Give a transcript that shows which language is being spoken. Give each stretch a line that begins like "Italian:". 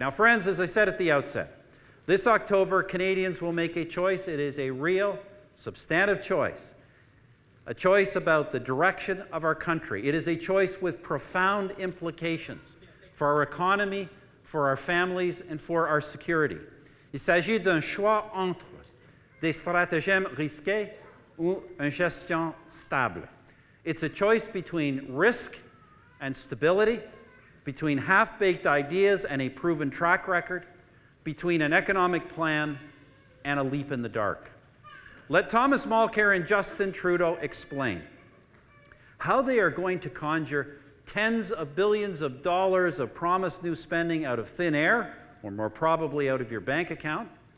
English: Now, friends, as I said at the outset, this October, Canadians will make a choice. It is a real, substantive choice, a choice about the direction of our country. It is a choice with profound implications for our economy, for our families, and for our security.
French: Il s'agit d'un choix entre des stratagèmes risqués ou une gestion stable.
English: It's a choice between risk and stability, between half-baked ideas and a proven track record, between an economic plan and a leap in the dark. Let Thomas Mulcair and Justin Trudeau explain how they are going to conjure tens of billions of dollars of promised new spending out of thin air, or more probably out of your bank account.